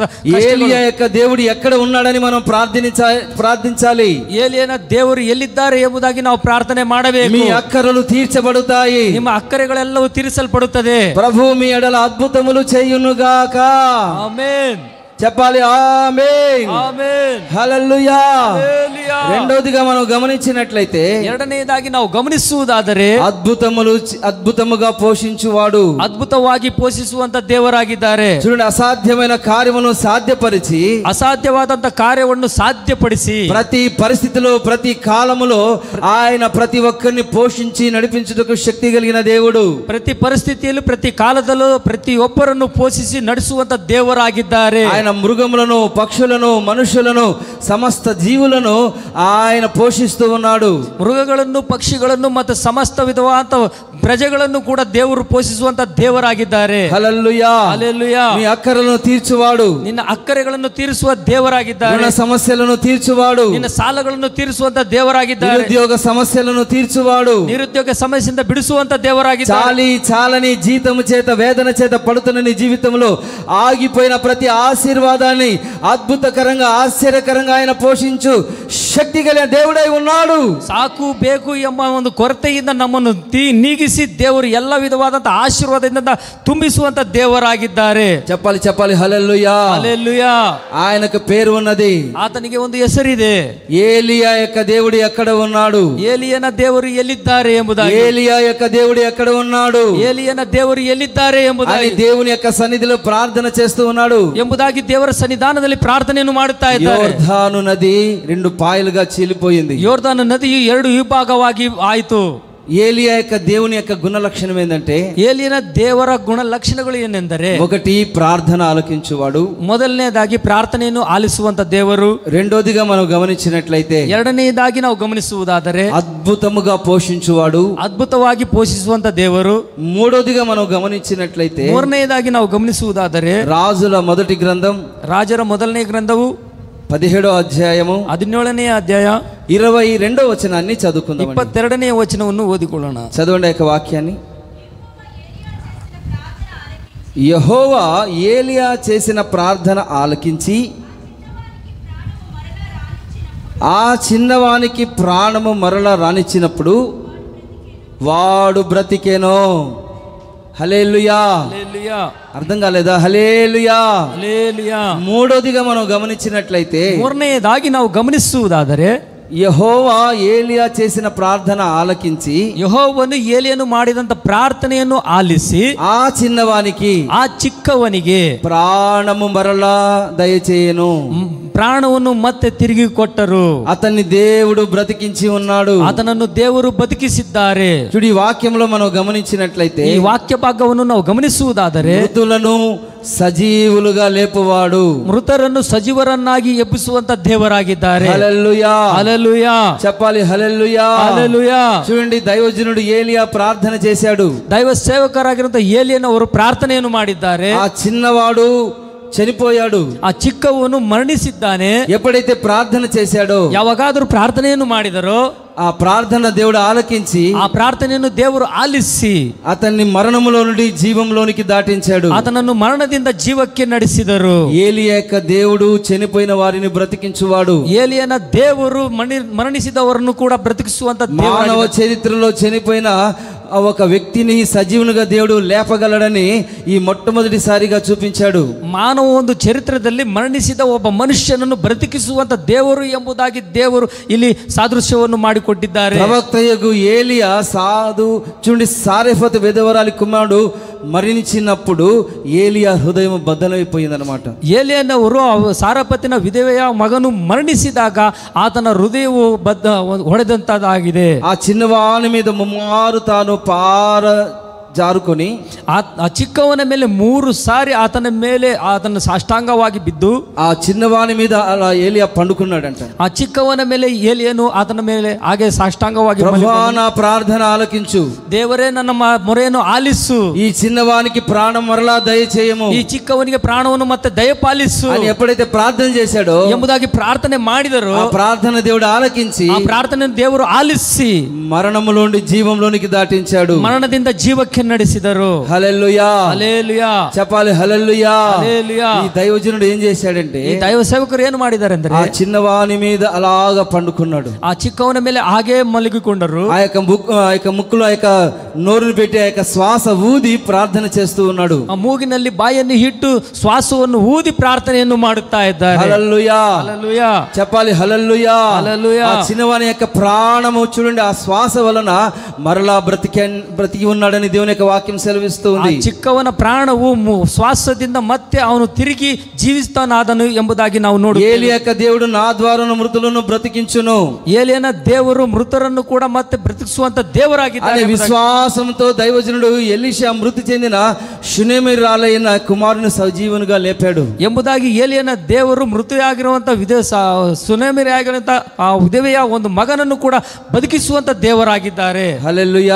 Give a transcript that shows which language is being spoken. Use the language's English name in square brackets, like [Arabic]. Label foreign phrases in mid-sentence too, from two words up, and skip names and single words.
[Telugu] ఏలియా యొక్క దేవుడు ఎక్కడ ఉన్నాడని మనం ప్రార్థించాలి. [Kannada] ಏಲಿಯನ ದೇವರು ಎಲ್ಲಿದ್ದಾರೆ ಎಂಬುದಾಗಿ ನಾವು ಪ್ರಾರ್ಥನೆ ಮಾಡಬೇಕು. [Telugu] మీ అక్కరలు తీర్చబడతాయి, [Kannada] ನಿಮ್ಮ ಅಕ್ಕರೆಗಳೆಲ್ಲವೂ ತೀರಿಸಲ್ಪಡುತ್ತದೆ. [Telugu] ప్రభు మీ ఎడల అద్భుతములు చేయునుగాక. ఆమేన్. చెప్పాలి. ఆమేన్, ఆమేన్, హల్లెలూయా. హల్లెలూయా. రెండోదిగా మనం గమనించినట్లయితే, [Kannada] ಎರಡನೆಯದಾಗಿ ನಾವು ಗಮನಿಸುವುದಾದರೆ, [Telugu] అద్భుతముగా పోషించువాడు, [Kannada] ಅದ್ಭುತವಾಗಿ ಪೋಷಿಸುವಂತ ದೇವರಾಗಿದ್ದಾರೆ. [Telugu] చూడండి, అసాధ్యమైన కార్యమును సాధ్యపరిచి, [Kannada] ಅಸಾಧ್ಯವಾದಂತ ಕಾರ್ಯವನ್ನು ಸಾಧ್ಯಪಡಿಸಿ, [Telugu] ప్రతి పరిస్థితిలో ప్రతి కాలములో ఆయన ప్రతి ఒక్కరిని పోషించి నడిపించుటకు శక్తి కలిగిన దేవుడు. [Kannada] ಪ್ರತಿ ಪರಿಸ್ಥಿತಿಯಲ್ಲೂ ಪ್ರತಿ ಕಾಲದಲ್ಲೂ ಪ್ರತಿಯೊಬ್ಬರನ್ನು ಪೋಷಿಸಿ ನಡೆಸುವಂತ ದೇವರಾಗಿದ್ದಾರೆ. [Telugu] ఆయన మృగములను, పక్షులను, మనుషులను, సమస్త జీవులను ఆయన పోషిస్తూ ఉన్నాడు. [Kannada] ಮೃಗಗಳನ್ನು, ಪಕ್ಷಿಗಳನ್ನು ಮತ್ತು ಸಮಸ್ತ ವಿಧವಾದ ಪ್ರಜೆಗಳನ್ನು ಕೂಡ ದೇವರು ಪೋಷಿಸುವಂತ ದೇವರಾಗಿದ್ದಾರೆ. [Telugu] హల్లెలూయా, హల్లెలూయా. మీ అక్కరలను తీర్చువాడు, [Kannada] ನಿನ್ನ ಅಕ್ಕರೆಗಳನ್ನು ತೀರಿಸುವ ದೇವರಾಗಿದ್ದಾರೆ. [Telugu] ಋಣ సమస్యలను తీర్చువాడు, [Kannada] ನಿನ್ನ ಸಾಲಗಳನ್ನು ತೀರಿಸುವಂತ ದೇವರಾಗಿದ್ದಾರೆ. [Telugu] నిరుద్యోగ సమస్యలను తీర్చువాడు, [Kannada] ನಿರುದ್ಯೋಗ ಸಮಸ್ಯೆಯಿಂದ ಬಿಡಿಸುವಂತ ದೇವರಾಗಿದ್ದಾರೆ. [Telugu] చాలని జీతము చేత, వేదన చేత పడుతున్న నీ జీవితంలో ఆగిపోయిన ప్రతి ఆశీర్వాదాన్ని అద్భుతకరంగా, ఆశ్చర్యకరంగా ఆయన పోషించు శక్తి కలిగిన దేవుడై ఉన్నాడు. [Kannada] ಸಾಕು ಬೇಕು ಎಂಬ ಒಂದು ಕೊರತೆಯಿಂದ ನಮ್ಮನ್ನು ನೀಗಿಸಿ ದೇವರು ಎಲ್ಲ ವಿಧವಾದಂತಹ ಆಶೀರ್ವಾದದಿಂದ ತುಂಬಿಸುವಂತ ದೇವರಾಗಿದ್ದಾರೆ. [Telugu] చెప్పాలి, చెప్పాలి. హల్లెలూయా, హల్లెలూయా. ఆయనకు పేరు ఉన్నది, [Kannada] ಆತನಿಗೆ ಒಂದು ಹೆಸರಿದೆ. [Telugu] ఏలియా యొక్క దేవుడు ఎక్కడ ఉన్నాడు? [Kannada] ಏಲಿಯನ ದೇವರು ಎಲ್ಲಿದ್ದಾರೆ ಎಂಬುದಾಗಿ. [Telugu] ఏలియా యొక్క దేవుడు ఎక్కడ ఉన్నాడు? [Kannada] ಏಲಿಯನ ದೇವರು ಎಲ್ಲಿದ್ದಾರೆ ಎಂಬುದಾಗಿ [Telugu] దేవుని యొక్క సన్నిధిలో ప్రార్థన చేస్తూ ఉన్నాడు. [Kannada] ಎಂಬುದಾಗಿ ದೇವರ ಸನ್ನಿಧಾನದಲ್ಲಿ ಪ್ರಾರ್ಥನೆಯನ್ನು ಮಾಡುತ್ತಾ ಇದ್ದಾರೆ. [Telugu] ಯೋರ್ದಾನು ನದಿ 2 పాయలుగా చీలిపోయింది. [Kannada] ಯೋರ್ದಾನು ನದಿಯು 2 ವಿಭಾಗವಾಗಿ ಆಯಿತು. [Telugu] ఏలియా యొక్క దేవుని యొక్క గుణ లక్షణం ఏంటంటే, [Kannada] ಏಲಿಯನ ದೇವರ ಗುಣ ಲಕ್ಷಣಗಳು ಏನೆಂದರೆ, [Telugu] ఒకటి ప్రార్థన ఆలకించువాడు, [Kannada] ಮೊದಲನೇದಾಗಿ ಪ್ರಾರ್ಥನೆಯನ್ನು ಆಲಿಸುವಂತ ದೇವರು. [Telugu] రెండోదిగా మనం గమనించినట్లయితే, [Kannada] ಎರಡನೆಯದಾಗಿ ನಾವು ಗಮನಿಸುವುದಾದರೆ [Telugu] అద్భుతముగా పోషించువాడు, [Kannada] ಅದ್ಭುತವಾಗಿ ಪೋಷಿಸುವಂತ ದೇವರು. [Telugu] మూడోదిగా మనం గమనించినట్లయితే, [Kannada] ಮೂರನೆಯದಾಗಿ ನಾವು ಗಮನಿಸುವುದಾದರೆ [Telugu] రాజుల మొదటి గ్రంథం, [Kannada] ರಾಜರ ಮೊದಲನೇ ಗ್ರಂಥವು [Telugu] 17వ అధ్యాయము [Kannada] 17ನೇ అధ్యాయ [Telugu] 22వ వచనాన్ని చదువుకుందాం. [Kannada] 22ನೇ వచనವನ್ನು ಓದಿಕೊಳ್ಳೋಣ. [Telugu] చదవండి యొక్క వాక్యాన్ని. యెహోవా ఏలియా చేసిన ప్రార్థన ఆలకించి ఆ చిన్నవానికి ప్రాణము మరలా రానిచ్చినప్పుడు వాడు బ్రతికేనో. హల్లెలూయా. హల్లెలూయా. అర్థం కాలేదా? హల్లెలూయా, హల్లెలూయా. మూడోదిగా మనం గమనించినట్లయితే, [Kannada] ಮೂರನೆಯದಾಗಿ ನಾವು ಗಮನಿಸುವುದಾದರೆ, [Telugu] యెహోవా ఏలియా చేసిన ప్రార్థన ఆలకించి, [Kannada] ಯೆಹೋವನು ಏಲಿಯನು ಮಾಡಿದಂತ ಪ್ರಾರ್ಥನೆಯನ್ನು ಆಲಿಸಿ [Telugu] ఆ చిన్నవానికి, [Kannada] ಆ ಚಿಕ್ಕವನಿಗೆ [Telugu] ప్రాణము మరలా దయచేయను, [Kannada] ಪ್ರಾಣವನ್ನು ಮತ್ತೆ ತಿರುಗಿ ಕೊಟ್ಟರು. [Telugu] అతన్ని దేవుడు బ్రతికించి ఉన్నాడు. [Kannada] ಆತನನ್ನು ದೇವರು ಬದುಕಿಸಿದ್ದಾರೆ. [Telugu] చూడు, ఈ వాక్యంలో మనం గమనించినట్లయితే, [Kannada] ಈ ವಾಕ್ಯ ಭಾಗವನ್ನು ನಾವು ಗಮನಿಸುವುದಾದರೆ, [Telugu] మృతులను సజీవులుగా లేపువాడు, [Kannada] ಮೃತರನ್ನು ಸಜೀವರನ್ನಾಗಿ ಎಬ್ಬಿಸುವಂತ ದೇವರಾಗಿದ್ದಾರೆ. [Telugu] హల్లెలూయా, హల్లెలూయా. చెప్పాలి. హల్లెలూయా, హల్లెలూయా. చూడండి, దైవజనుడు ఏలియా ప్రార్థన చేశాడు. [Kannada] ದೈವ ಸೇವಕರಾಗಿರುವಂತ ಏಲಿಯನು ಅವರು ಪ್ರಾರ್ಥನೆಯನ್ನು ಮಾಡಿದ್ದಾರೆ. [Telugu] ఆ చిన్నవాడు చనిపోయాడు, [Kannada] ಆ ಚಿಕ್ಕವನು ಮರಣಿಸಿದ್ದಾನೆ. [Telugu] ఎప్పుడైతే ప్రార్థన చేశాడో, [Kannada] ಯಾವಾಗಾದರೂ ಪ್ರಾರ್ಥನೆಯನ್ನು ಮಾಡಿದರೋ [Telugu] ఆ ప్రార్థన దేవుడు ఆలకించి [Kannada] ఆ ప్రార్థನೆಯನ್ನು ದೇವರು ಆಲಿಸಿ [Telugu] అతన్ని మరణములో నుండి జీవంలోనికి దాటించాడు. [Kannada] ಆತನನ್ನು ಮರಣದಿಂದ ಜೀವಕ್ಕೆ ನಡೆಸಿದರು. [Telugu] ఏలియా యొక్క దేవుడు చనిపోయిన వారిని బ్రతికించువాడు. [Kannada] ಏಲಿಯನ ದೇವರು ಮರಣಿಸಿದವರನ್ನು ಕೂಡ ಬ್ರತಿಕಿಸುವಂತ [Telugu] మానవ చరిత్రలో చనిపోయిన ఒక వ్యక్తిని సజీవునిగా దేవుడు లేపగలడని ఈ మొట్టమొదటిసారిగా చూపించాడు. [Kannada] ಮಾನವ ಒಂದು ಚರಿತ್ರದಲ್ಲಿ ಮರಣಿಸಿದ ಒಬ್ಬ ಮನುಷ್ಯನನ್ನು ಬ್ರತಿಕಿಸುವಂತ ದೇವರು ಎಂಬುದಾಗಿ ದೇವರು ಇಲ್ಲಿ ಸಾದೃಶ್ಯವನ್ನು ಮಾಡಿಕೊಟ್ಟಿದ್ದಾರೆ. [Telugu] ప్రవక్తయగు ఏలియా చూడండి, సారెఫతు విధవరాలి కుమారుడు మరణించినప్పుడు ఏలియా హృదయం బద్దలైపోయిందన్నమాట. [Kannada] ಏಲಿಯನವರು ಸಾರಪತಿನ ವಿಧವೆಯ ಮಗನು ಮರಣಿಸಿದಾಗ ಆತನ ಹೃದಯವು ಹೊಡೆದಂತದಾಗಿದೆ. [Telugu] ఆ చిన్నవాని మీద ముమ్మారు తాను ಜಾರುకొని [Kannada] ಆ ಚಿಕ್ಕವನ ಮೇಲೆ 3 ಸಾರಿ ಆತನ ಸಾಷ್ಟಾಂಗವಾಗಿ ಬಿದ್ದು [Telugu] ಆ ಚಿನ್ನವಾನಿ మీద ಅలా ಏಲಿಯಾ పండుకున్నాడంట. [Kannada] ಆ ಚಿಕ್ಕವನ ಮೇಲೆ ಏಲಿಯನು ಆತನ ಮೇಲೆ ಹಾಗೆ ಸಾಷ್ಟಾಂಗವಾಗಿ, [Telugu] ప్రభువా నా ప్రార్థన ఆలకించు, [Kannada] ದೇವರೇ ನನ್ನ ಮೊರೆಯನ್ನು ಆಲಿಸು, [Telugu] ఈ చిన్నవానికి ప్రాణం మరలా దయచేయము, [Kannada] ಈ ಚಿಕ್ಕವನಿಗೆ ಪ್ರಾಣವನ್ನು ಮತ್ತೆ ದಯಪಾಲಿಸು [Telugu] అని ఎప్పుడైతే ప్రార్థన చేశాడో [Kannada] ಎಂಬುದಾಗಿ ಪ್ರಾರ್ಥನೆ ಮಾಡಿದರು. [Telugu] ఆ ప్రార్థన దేవుడు ఆలకించి [Kannada] ಆ ಪ್ರಾರ್ಥನೆ ದೇವರು ಆಲಿಸಿ [Telugu] మరణములోని జీవంలోనికి దాటించాడు, [Kannada] ಮರಣದಿಂದ ಜೀವಕ್ಕೆ ನಡೆಸಿದರು. [Telugu] హల్లెలూయా, హల్లెలూయా చెప్పాలి, హల్లెలూయా, హల్లెలూయా. ఈ దైవజనుడు ఏం చేశాడంటే, [Kannada] ఈ దైవ సేవకుడు ಏನು ಮಾಡಿದ್ದಾರೆ ಅಂದ್ರೆ, [Telugu] ఆ చిన్నవాని మీద అలాగా పండుకున్నాడు, [Kannada] ಆ ಚಿಕ್ಕವನ ಮೇಲೆ ಹಾಗೆ మలిగికొండరు. [Telugu] ఆ యొక్క ముక్కులో ఆ యొక్క నోరుని పెట్టి ఆ యొక్క శ్వాస ఊది ప్రార్థన చేస్తూ ఉన్నాడు. [Kannada] ఆ ಮೂಗಿನಲ್ಲಿ ಬಾಯನ್ನು ಇಟ್ಟು ಶ್ವಾಸವನ್ನು ಊದಿ ಪ್ರಾರ್ಥನೆಯನ್ನು ಮಾಡುತ್ತಾ ಇದ್ದಾರೆ. [Telugu] హల్లెలూయా, హల్లెలూయా, చెప్పాలి, హల్లెలూయా, హల్లెలూయా. ఆ చిన్నవాని యొక్క ప్రాణము చూడండి, ఆ శ్వాస వలన మరలా బ్రతికి ఉన్నాడని దేవుని యొక్క వాక్యం సెలవిస్తుంది. [Kannada] చిక్కవన ప్రాణವು శ్వాసದಿಂದ ಮತ್ತೆ ಅವನು ತಿರುಗಿ ಜೀವಿಸ್ತಾನಾದನು ಎಂಬುದಾಗಿ ನಾವು ನೋಡುತ್ತೇವೆ. [Telugu] ఏలియా యొక్క దేవుడు నా ద్వారా మృతులను బ్రతికించును, [Kannada] ఏలియన ದೇವರು ಮೃತರನ್ನು ಕೂಡ ಮತ್ತೆ ಬ್ರತಿಸುವಂತ ದೇವರಾಗಿದ್ದಾನೆ. [Telugu] విశ్వాసంతో దైవజనుడు ఎలీషా మృతి చెందిన షునేమిరాలైన కుమారుని సజీవునిగా లేపాడు [Kannada] ಎಂಬುದಾಗಿ ಏಲಿಯನ ದೇವರು ಮೃತಯಾಗಿರುವಂತ ಸುನೇಮಿರಾಗಿರುವಂತ ಆ ವಿಧವೆಯ ಒಂದು ಮಗನನ್ನು ಕೂಡ ಬದುಕಿಸುವಂತ ದೇವರಾಗಿದ್ದಾರೆ. [Telugu] హల్లెలూయా,